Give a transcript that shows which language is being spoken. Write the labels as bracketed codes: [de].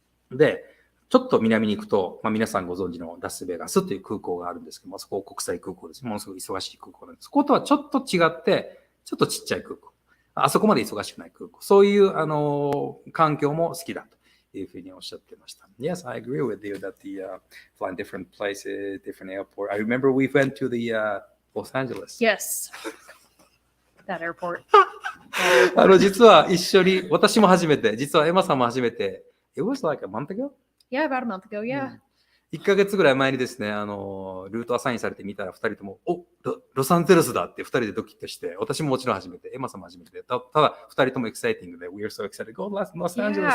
[ja] で、ちょっと南に行くと、皆さんご存知のラスベガスという空港があるんですけども、そこ国際空港です。ものすごく忙しい空港なんです。そことはちょっと違って、ちょっとちっちゃい空港。あそこまで忙しくない空港。そういう、環境も好きだというふうにおっしゃってました。 [en] Yes, I agree with you that flying different places, different airport. I remember we went to the Los Angeles. Yes. That airport. [ja] 実は一緒に、私も初めて、実はエマさんも初めて、 [en] It was like a month ago? Yeah, about a month ago, yeah. [ja] 1ヶ月ぐらい前にですね、ルートアサインされてみたら2人とも、ロサンゼルスだって2人でドキッとして、私ももちろん初めて、エマさんも初めて、ただ2人ともエキサイティングで、 [en] We are so excited, go Los Angeles